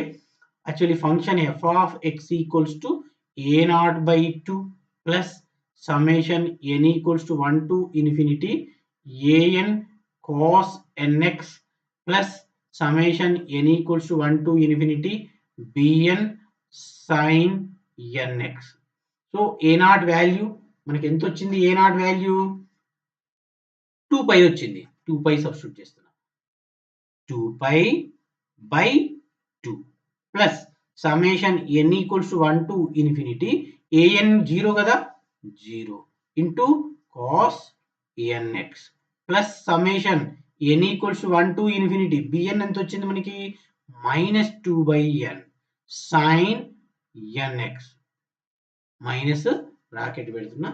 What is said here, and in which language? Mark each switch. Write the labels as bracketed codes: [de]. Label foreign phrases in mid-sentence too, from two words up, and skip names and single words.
[en] Actually function f of x equals to a0/2 plus summation n equals to 1 to infinity an cos nx plus summation n equals to 1 to infinity bn sin nx. [te] సో a0 వాల్యూ మనకి ఎంత వచ్చింది? a0 వాల్యూ 2π వచ్చింది. 2π సబ్స్టిట్యూట్ చేస్తున్నా. [en] 2π by 2 plus summation n equals to 1 to infinity an 0 [te] కదా [en] 0 into cos nx plus summation n equals to 1 to infinity bn [te] ఎంత వచ్చింది మనకి [en] minus 2/n sine nx minus bracket [te] పెడుతున్నా.